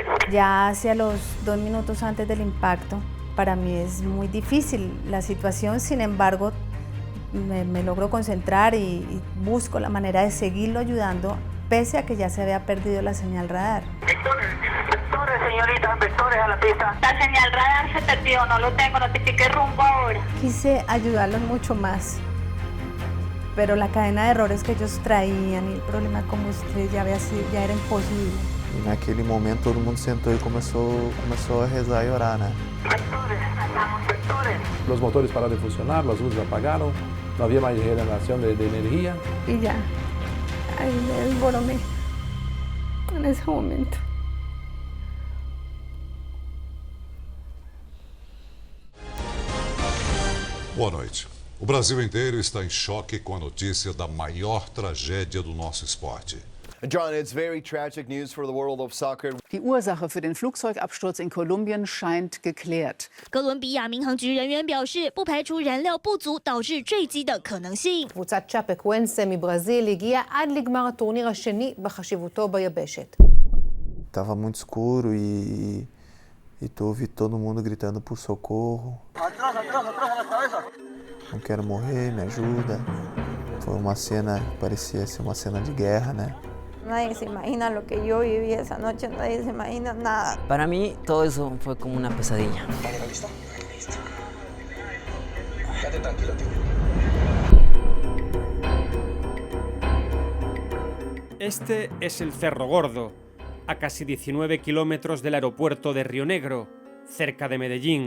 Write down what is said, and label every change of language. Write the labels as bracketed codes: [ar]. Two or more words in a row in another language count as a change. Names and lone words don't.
[es] Ya hacia los 2 minutos antes del impacto, para mí es muy difícil la situación, sin embargo, me logro concentrar y busco la manera de seguirlo ayudando, pese a que ya se había perdido la señal radar. Vectores, señorita, vectores a la pista. La señal radar se perdió, no lo tengo, notifique rumbo ahora. Quise ayudarlos mucho más, pero la cadena de errores que ellos traían y el problema de combustible ya era imposible. [pt] E naquele momento todo mundo sentou e começou a rezar e orar, né? [es] Vectores. Los motores pararon de funcionar, las luces apagaron, no había más generación de energía. Y ya, ahí me desboroné en ese momento. [pt] Boa noite. O Brasil inteiro está em choque com a notícia da maior tragédia do nosso esporte. [en] John, it's very tragic news for the world of soccer. [de] Die Ursache für den Flugzeugabsturz in Kolumbien scheint geklärt. [zh] 哥伦比亚民航局人员表示，不排除燃料不足导致坠机的可能性。 [he] קבוצת צ'אפקוואנסה מברזיל הגיעה עד לגמר הטורניר השני בחשיבותו ביבשת. [pt] Tava muito escuro e tu ouvi todo mundo gritando por socorro. [es] Atrás, atrás, atrás a la cabeza. [pt] Não quero morrer, me ajuda. Foi uma cena, parecia ser uma cena de guerra, né? [es] Nadie se imagina lo que yo viví esa noche, nadie se imagina nada. Para mí todo eso fue como una pesadilla. ¿Listo? Listo. Quédate tranquilo, tío. Este es el Cerro Gordo, a casi 19 kilómetros del aeropuerto de Río Negro, cerca de Medellín.